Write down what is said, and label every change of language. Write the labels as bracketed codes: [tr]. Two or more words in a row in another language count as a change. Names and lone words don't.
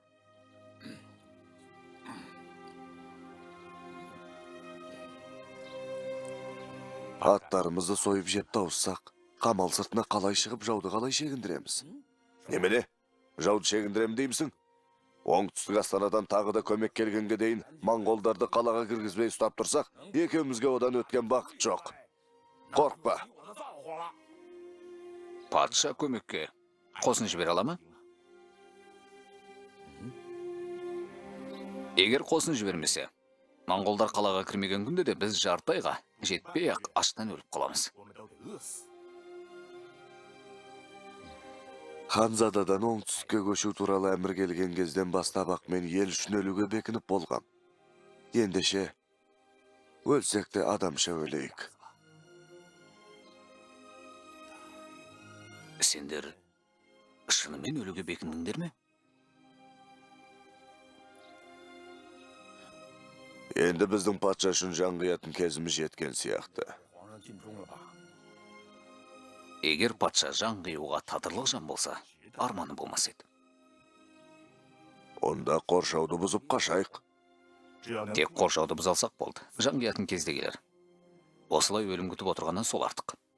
[kk] Аттарымызды сойып жеп тауыссақ, қамал сыртына қалай шығып жауды қалай шегіндіреміз? Немене? Жауды шегіндірем деймісің? Оңтүстік Астанадан тағы да көмек келгенге дейін Моңғолдарды қалаға кіргізбей ұстап тұрсақ, екеумізге одан өткен бақыт жоқ. Қорқпа. [zh] 我的造化了。 [kk] Патша көмекке қосын жібере ала ма? Егер қосын жібермесе, Моңғолдар қалаға кірмеген күнде де біз жарты айға жетпей-ақ аштан өліп қаламыз. [zh] 我们都得饿死。 [kk] Ханзададан оңтүстікке көшу туралы әмір келген кезден бастап-ақ мен ел үшін өлуге бекініп болғам. Ендеше, өлсек те адамша өлейік. Сендер шынымен өлуге бекіндіңдер ме? Енді біздің патша үшін жан қиятын кезіміз жеткен сияқты. [zh] 皇上尽忠了吧？ [kk] Егер патша жан қиюға татырлық жан болса, арманы болмас еді. Онда қоршауды бұзып қашайық. Тек қоршауды бұза алсақ болды. Жан қиятын кезде келер. Осылай өлім күтіп отырғаннан сол артық.